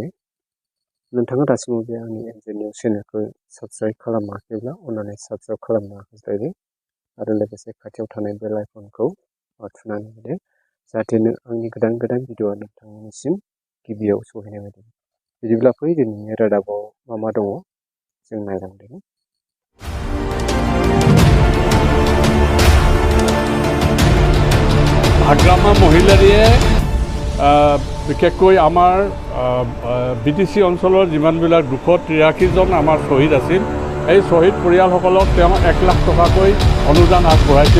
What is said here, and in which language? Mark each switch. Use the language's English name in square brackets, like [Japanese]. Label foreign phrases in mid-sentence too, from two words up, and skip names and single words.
[Bodo] नोंथाङा दासिमबो बे आंनि एनजे निउस चेनेलखौ साबस्क्राइब खालामाखैब्ला अन्नानै साबस्क्राइब खालामनो हागोन आरो लोगोसे खाथियाव थानाय [English] bell icon [Bodo] थुनानै होदो जाहाथे आंनि गोदान गोदान भिडिअआ नोंथांनिसिम गिबियाव सहैनाय बायदि। बिदिब्ला फै दिनैनि रादाबाव मा दङ जों नायलांदों। [Assamese] হাগ্ৰামা মহিলাৰীয়ে বিশেষকৈ আমাৰ বিটিচি অঞ্চলৰ যিমানবিলাক 283 জন আমাৰ শ্বহীদ আছিল, এই শ্বহীদ পৰিয়ালসকলক তেওঁ 1 লাখ টকাকৈ অনুদান আগবঢ়াইছিল।